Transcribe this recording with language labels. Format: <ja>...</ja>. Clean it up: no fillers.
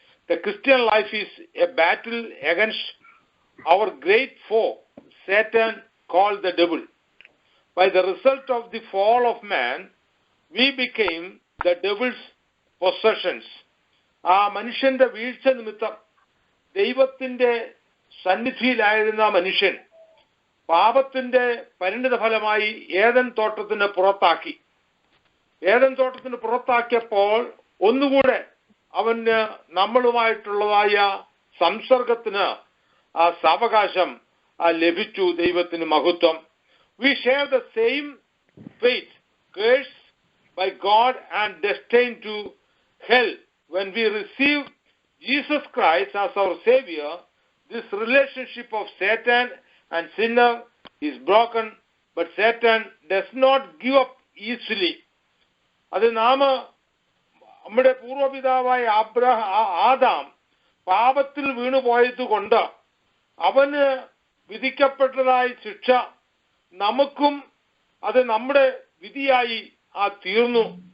<en>The Christian life is a battle against our great foe, Satan, called the devil. By the result of the fall of man, we became the devil's possessions.</en> <ml>മനുഷ്യന്റെ വീഴ്ച നിമിത്തം ദൈവത്തിന്റെ സന്നിധിയിലായിരുന്ന മനുഷ്യൻ പാപത്തിന്റെ പരിണിത ഫലമായി Eden തോട്ടത്തിന് പുറത്താക്കി. Eden തോട്ടത്തിന് പുറത്താക്കിയപ്പോൾ ഒന്നുകൂടെ അവന് നമ്മളുമായിട്ടുള്ളതായ സംസർഗത്തിന് സാവകാശം ലഭിച്ചു. ദൈവത്തിന് മഹത്വം.</ml> <en>We share the same fate, cursed by God and destined to hell. When we receive Jesus Christ as our Savior, this relationship of Satan and sinner is broken, but Satan does not give up easily.</en> <ml>അത് നമ്മുടെ പൂർവപിതാവായ Adam പാപത്തിൽ വീണുപോയത് കൊണ്ട് അവന് വിധിക്കപ്പെട്ടതായ ശിക്ഷ നമുക്കും അത് നമ്മുടെ വിധിയായി തീർന്നു.</ml>